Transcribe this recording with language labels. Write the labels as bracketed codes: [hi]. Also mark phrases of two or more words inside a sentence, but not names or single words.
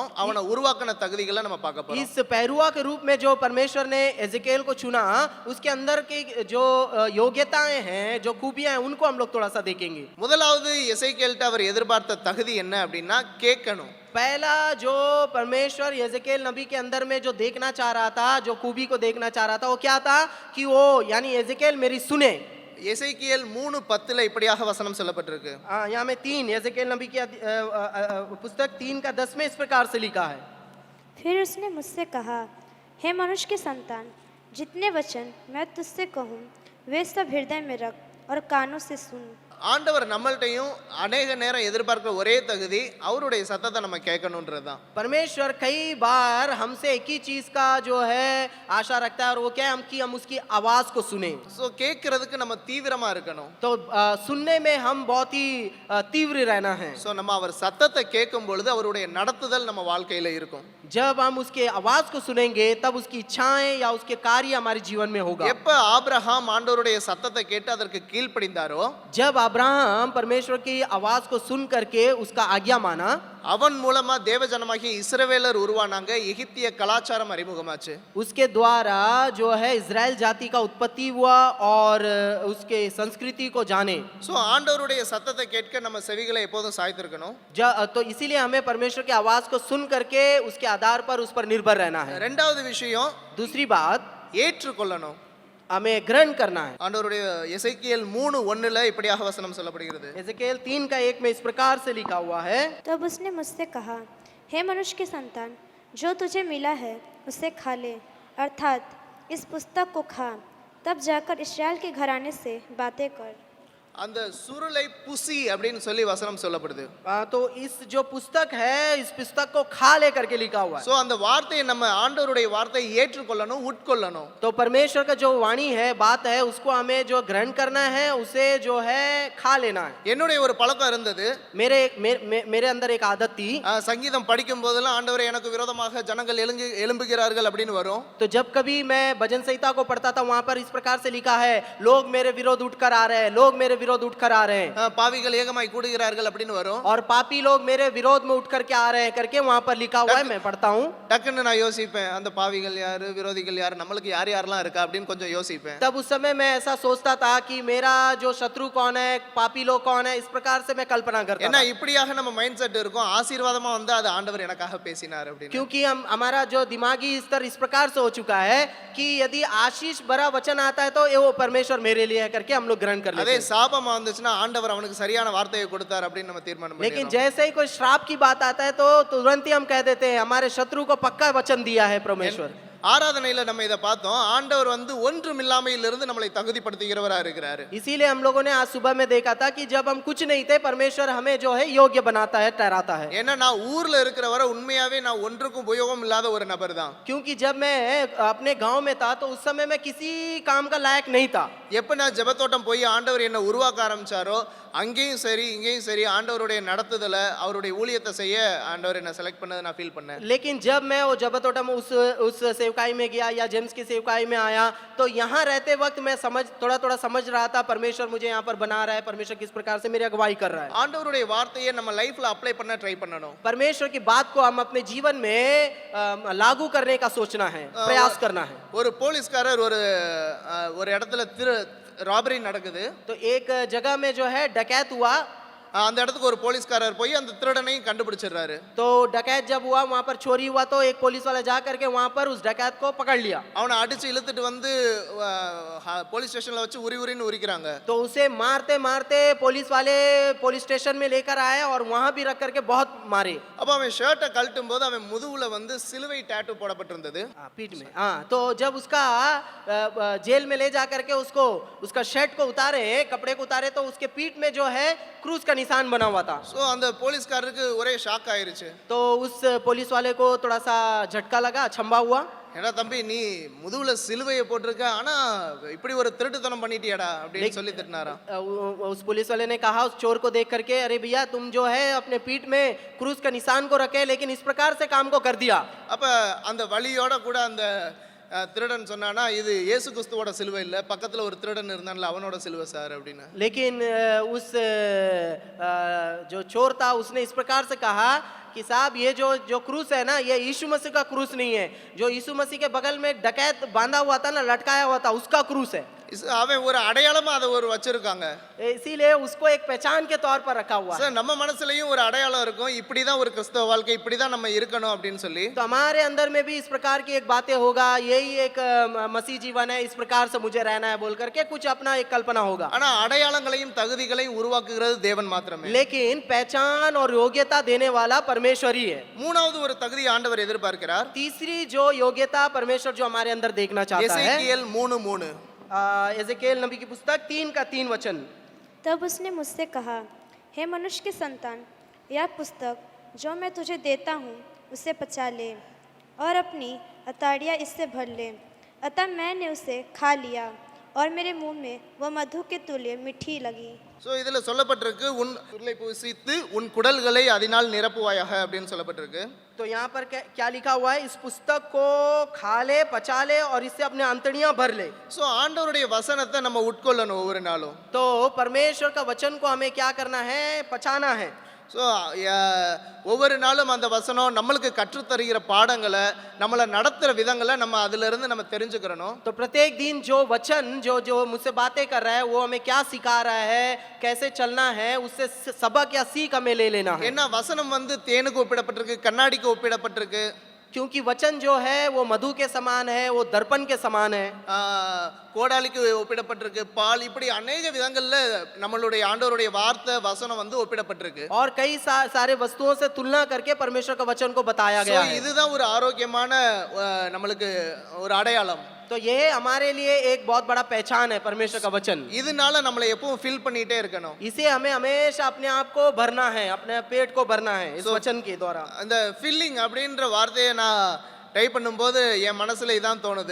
[ta] அவனை உருவாக்கின தகுதிகளை நம்ம பார்க்க போறோம். [hi] इस पैरुआ के रूप में जो परमेश्वर ने एजेकेल को चुना, उसके अंदर की जो योग्यताएं हैं, जो खूबियां हैं, उनको हम लोग थोड़ा सा देखेंगे। [ta] முதலாவது எசேக்கியேல்ட்ட அவர் எதிர்பார்த்த தகுதி என்ன அப்படின்னா கேட்கணும். [hi] पहला जो परमेश्वर एजेकेल नबी के अंदर में जो देखना चाह रहा था, जो खूबी को देखना चाह रहा था, वो क्या था कि वो यानी एजेकेल मेरी सुने। [ta] எசேக்கியேல் 3:10 இப்படியாக வசனம் சொல்லப்பட்டிருக்கு. [hi] यहाँ में 3 एजेकेल नबी की पुस्तक 3 का 10 में इस प्रकार से लिखा है। फिर उसने मुझसे कहा, हे मनुष्य के संतान, जितने वचन मैं तुझसे कहूँ वे सब हृदय में रख और कानों से सुन। [ta] ஆண்டவர் நம்மள்ட்டையும் அநேக நேரம் எதிர்பார்க்கிற ஒரே தகுதி அவருடைய சத்தத்தை நம்ம கேட்கணுன்றதுதான். [hi] परमेश्वर कई बार हमसे एक ही चीज का जो है आशा रखता है, और वो क्या है, हम उसकी आवाज को सुने। [ta] ஸோ கேட்கறதுக்கு நம்ம தீவிரமா இருக்கணும். [hi] तो सुनने में हम बहुत ही तीव्र रहना है। [ta] ஸோ நம்ம அவர் சத்தத்தை கேட்கும் பொழுது அவருடைய நடத்துதல் நம்ம வாழ்க்கையில இருக்கும். [hi] जब हम उसके आवाज को सुनेंगे तब उसकी इच्छाएं या उसके कार्य हमारे जीवन में होगा। [ta] எப்ப ஆபிரகாம் ஆண்டவருடைய சத்தத்தை கேட்டு அதற்கு கீழ்ப்படிந்தாரோ, [hi] जब अब्राहम परमेश्वर की आवाज को सुन करके उसका आज्ञा माना, [ta] அவன் மூலமா தேவஜனமாகிய இஸ்ரவேலர் உருவானாங்க. எகிப்திய கலாச்சாரம் அறிமுகமாச்சு. [hi] उसके द्वारा जो है इजराइल जाति का उत्पत्ति हुआ और उसके संस्कृति को जाने। [ta] ஸோ ஆண்டவருடைய சத்தத்தை கேட்க நம்ம செவிகளை எப்போதும் சாய்த்திருக்கணும். [hi] तो इसीलिए हमें परमेश्वर की आवाज को सुन करके उसके आधार पर उस पर निर्भर रहना है। [ta] ரெண்டாவது விஷயம், [hi] दूसरी बात, [ta] ஏற்றுக்கொள்ளணும். [hi] हमें ग्रहण करना है। [ta] ஆண்டவருடைய எசேக்கியேல் 3:1 இப்படியாக வசனம் சொல்லப்படுகிறது. [hi] एजेकेल 3 का 1 में इस प्रकार से लिखा हुआ है। तब उसने मुझसे कहा, हे मनुष्य के संतान, जो तुझे मिला है उसे खा ले, अर्थात इस पुस्तक को खा, तब जाकर इस्राएल के घराने से बातें कर। [ta] அந்த சுருளை புசி அப்படின்னு சொல்லி வசனம் சொல்லப்படுது. [hi] तो इस जो पुस्तक है, इस पुस्तक को खा ले करके लिखा हुआ है। [ta] ஸோ அந்த வார்த்தையை நம்ம ஆண்டவருடைய வார்த்தையை ஏற்றுக்கொள்ளணும், உட்கொள்ளணும். [hi] तो परमेश्वर का जो वाणी है, बात है, उसको हमें जो ग्रहण करना है, उसे जो है खा लेना है। [ta] என்னுடைய ஒரு பழக்கம் இருந்தது. [hi] मेरे अंदर एक आदत थी। [ta] சங்கீதம் படிக்கும் போதெல்லாம் ஆண்டவரே எனக்கு விரோதமாக ஜனங்கள் எழும்புகிறார்கள் அப்படின்னு வரும். [hi] तो जब कभी मैं भजन संहिता को पढ़ता था, वहां पर इस प्रकार से लिखा है, लोग मेरे विरोध उठकर आ रहे हैं, लोग मेरे विरोध उठकर आ रहे हैं, [ta] பாவிகள் ஏகமாய் கூடுகிறார்கள் அப்படின்னு வரும். [hi] और पापी लोग मेरे विरोध में उठकर के आ रहे हैं करके वहां पर लिखा हुआ है। मैं पढ़ता हूँ, [ta] டக்குன்னு நான் யோசிப்பேன், அந்த பாவிகள் யாரு, விரோதிகள் யாரு, நம்மளுக்கு யார் யாரெல்லாம் இருக்கா அப்படின்னு கொஞ்சம் யோசிப்பேன். [hi] तब उस समय मैं ऐसा सोचता था कि मेरा जो शत्रु कौन है, पापी लोग कौन है, इस प्रकार से मैं कल्पना करता [ta] ஏன்னா [hi] था। [ta] இப்படியாக நம்ம [en] mind set [ta] இருக்கும். ஆசீர்வாதமா வந்து அது ஆண்டவர் எனக்காக பேசினார் அப்படின்னு. [hi] क्योंकि हमारा जो दिमागी स्तर इस प्रकार से हो चुका है कि यदि आशीष भरा वचन आता है तो ये वो परमेश्वर मेरे लिए है करके हम लोग ग्रहण कर लेते [ta] அதே [hi] हैं। [ta] சாபமா வந்துச்சுன்னா ஆண்டவர் அவனுக்கு சரியான வார்த்தையை கொடுத்தார் அப்படின்னு நம்ம தீர்மானம் [hi] लेकिन [ta] பண்ணிடுறோம். [hi] जैसे ही कोई श्राप की बात आता है तो तुरंत ही हम कह देते हैं हमारे शत्रु को पक्का वचन दिया है परमेश्वर। [ta] ஆராதனையில நம்ம இதை பார்த்தோம். ஆண்டவர் வந்து ஒன்றுமில்லாமையிலிருந்து நம்மளை தகுதிப்படுத்துகிறவரா இருக்கிறாரு. [hi] इसीलिए हम लोगों ने आज सुबह में देखा था कि जब हम कुछ नहीं थे, परमेश्वर हमें जो है योग्य बनाता है, ठहराता है। [ta] ஏன்னா நான் ஊர்ல இருக்கிற வரை உண்மையாவே நான் ஒன்றுக்கும் உபயோகம் இல்லாத ஒரு நபர் தான். [hi] क्योंकि जब मैं अपने गांव में था तो उस समय मैं किसी काम का लायक नहीं था। [ta] எப்ப நான் ஜெபத்தோட்டம் போய் ஆண்டவர் என்ன உருவாக்க ஆரம்பிச்சாரோ, அங்கேயும் சரி இங்கேயும் சரி ஆண்டவருடைய நடத்துதலை, அவருடைய ஊழியத்தை செய்ய ஆண்டவர் என்ன செலக்ட் பண்ணதை நான் ஃபீல் பண்ணேன். [hi] लेकिन जब मैं वो जबतोटा में उस सेवकाई में गया या जेम्स की सेवकाई में आया, तो यहाँ रहते वक्त मैं थोड़ा समझ रहा था परमेश्वर मुझे यहाँ पर बना रहा है, परमेश्वर किस प्रकार से मेरी अगुवाई कर रहा है। [ta] ஆண்டவருடைய வார்த்தையை நம்ம லைஃப்ல அப்ளை பண்ண ட்ரை பண்ணணும். [hi] परमेश्वर की बात को हम अपने जीवन में लागू करने का सोचना है, प्रयास करना है। [ta] ஒரு போலீஸ்காரர் ஒரு இடத்துல ராபரி நடக்குது. [hi] तो एक जगह में जो है डकैत हुआ, [ta] அந்த இடத்துக்கு ஒரு போலீஸ்காரர் போய் அந்த திருடனையும் கண்டுபிடிச்சிடுறாரு. [hi] तो डकैत जब हुआ वहां पर चोरी हुआ तो एक पुलिस वाला जा करके वहां पर उस डकैत को पकड़ लिया। [ta] அவனை அடிச்சு இழுத்துட்டு வந்து [en] police stationla [ta] வச்சு உரின்னு உரிக்கிறாங்க. [hi] तो उसे मारते मारते पुलिस वाले [en] police station [hi] में लेकर आए और वहां भी रख करके बहुत मारे। [ta] அப்ப அவன் ஷர்ட்டை கழட்டும் போது அவன் முதுகுல வந்து சிலுவை டாட்டூ போடப்பட்டிருந்தது. [hi] पीठ में, हाँ। तो जब उसका जेल में ले जा करके उसको उसका शर्ट को उतारे, कपड़े को उतारे, तो उसके पीठ में जो है क्रूस का निशान बना हुआ था। [ta] சோ அந்த போலீஸ்காரருக்கு ஒரே ஷாக் ஆயிருச்சு. [hi] तो उस पुलिस वाले को थोड़ा सा झटका लगा, अचंभा हुआ। [ta] ஏடா தம்பி, நீ முதுகுல சிலுவையை போட்டிருக்க, ஆனா இப்படி ஒரு திருட்டுத்தனம் பண்ணிட்டியாடா அப்படின்னு சொல்லி திட்டினாராம். [hi] उस पुलिस वाले ने कहा उस चोर को देख करके, अरे भैया तुम जो है अपने पीठ में क्रूस का निशान को रखे, लेकिन इस प्रकार से काम को कर दिया। [ta] அப்ப அந்த வலியோட கூட அந்த திருடன் சொன்னானா, இது இயேசு கிறிஸ்துவோட சிலுவை இல்ல, பக்கத்துல ஒரு திருடன் இருந்தான்ல அவனோட சிலுவை சார் அப்படின்னு. [hi] लेकिन उस जो चोर था उसने इस प्रकार से कहा कि साहब ये जो क्रूस है ना, ये यीशु मसीह का क्रूस नहीं है, जो यीशु मसीह के बगल में डकैत बांधा हुआ था ना, लटकाया हुआ था, उसका क्रूस है। [ta] அவன் ஒரு அடையாளமா அதை ஒரு வச்சிருக்காங்க. [hi] इसीलिए उसको एक पहचान के तौर पर रखा हुआ है। [ta] சார், நம்ம மனசுலயும் ஒரு அடையாளம் இருக்கும், இப்படிதான் ஒரு கிறிஸ்தவ வாழ்க்கை, இப்படிதான் நம்ம இருக்கணும் அப்படின்னு சொல்லி. [hi] तो हमारे अंदर में भी इस प्रकार की एक बातें होगा, यही एक मसीह जीवन है, इस प्रकार से मुझे रहना है बोल करके कुछ अपना एक कल्पना होगा। [ta] ஆனா அடையாளங்களையும் தகுதிகளையும் உருவாக்குகிறது தேவன் மாத்திரமே. [hi] लेकिन पहचान और योग्यता देने वाला परमेश्वर ही है। [ta] மூணாவது ஒரு தகுதி ஆண்டவர் எதிர்பார்க்கிறார். [hi] तीसरी जो योग्यता परमेश्वर जो हमारे अंदर देखना चाहता है, [ta] எசேக்கியேல் 3:3. [hi] एजेकिएल नबी की पुस्तक 3 का 3 वचन। तब उसने मुझसे कहा, हे मनुष्य के संतान, यह पुस्तक जो मैं तुझे देता हूँ उसे पचा ले और अपनी अताड़ियाँ इससे भर ले। अतः मैंने उसे खा लिया और मेरे मुंह में वह मधु के तुल्य मीठी लगी। [ta] ஸோ இதில் சொல்லப்பட்டிருக்கு, உன் உருளை பூசித்து உன் குடல்களை அதனால் நிரப்புவாயாக அப்படின்னு சொல்லப்பட்டிருக்கு. [hi] तो यहाँ पर क्या लिखा हुआ है, इस पुस्तक को खा ले, पचा ले और इससे अपने अंतड़ियां भर ले। [ta] ஸோ ஆண்டவருடைய வசனத்தை நம்ம உட்கொள்ளணும் ஒவ்வொரு நாளும். [hi] तो परमेश्वर का वचन को हमें क्या करना है, पचाना है। [ta] ஸோ ஒவ்வொரு நாளும் அந்த வசனம் நம்மளுக்கு கற்றுத்தருகிற பாடங்களை, நம்மளை நடத்துகிற விதங்களை நம்ம அதிலிருந்து நம்ம தெரிஞ்சுக்கிறணும். [hi] तो प्रत्येक दिन जो वचन जो मुझसे बातें कर रहा है वो हमें क्या सिखा रहा है, कैसे चलना है, उससे सबक या सीख हमें ले लेना है। [ta] ஏன்னா வசனம் வந்து தேனுக்கு ஒப்பிடப்பட்டிருக்கு, கண்ணாடிக்கு ஒப்பிடப்பட்டிருக்கு. [hi] क्योंकि वचन जो है वो मधु के समान है, वो दर्पण के समान है, [ta] கோடாலிக்கு ஒப்பிடப்பட்டிருக்கு, பால், இப்படி அநேக விதங்கள்ல நம்மளுடைய ஆண்டவருடைய வார்த்தை வசனம் வந்து ஒப்பிடப்பட்டிருக்கு. [hi] और कई सारे वस्तुओं से तुलना करके परमेश्वर का वचन को बताया गया है। [ta] இதுதான் ஒரு ஆரோக்கியமான நம்மளுக்கு ஒரு அடையாளம். [hi] तो ये हमारे लिए एक बहुत बड़ा पहचान है परमेश्वर का वचन। [ta] இதனால நம்மளை எப்பவும் ஃபில் பண்ணிட்டே இருக்கணும். [hi] इसे हमें हमेशा अपने आप को भरना है, अपने पेट को भरना है इस वचन के द्वारा। [ta] அந்த ஃபில்லிங் அப்படின்ற வார்த்தையை நான் டைப் பண்ணும்போது என் மனசுல இதான் தோணுது.